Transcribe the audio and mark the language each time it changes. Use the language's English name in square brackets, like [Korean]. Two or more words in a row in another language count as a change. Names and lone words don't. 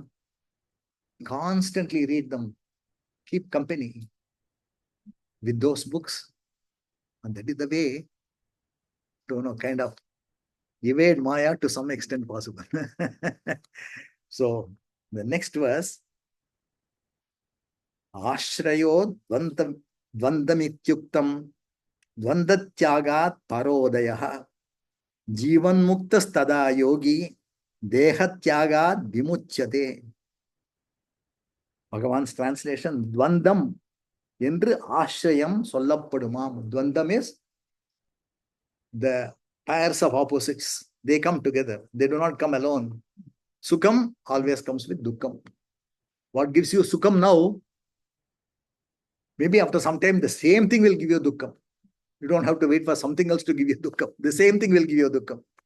[English] Constantly read them. Keep company with those books. And that is the way to kind of evade Maya to some extent possible. So the next verse, [Sanskrit] Ashrayo Dvandamityuktam Dvandatyagat Parodayaha Jivan Muktas Tada Yogi Dehatyagat Vimuchyate. [English] Bhagavan's translation, [Tamil] Dvandam என்று ஆශ්ரயம் சொல்லப்படுமாம். [English] Dvandam is the pairs of opposites. They come together. They do not come alone. Sukham always comes with dukkam. What gives you sukham now, maybe after some time, the same thing will give you dukkam. You don't have to wait for something else to give you dukkam. The same thing will give you dukkam.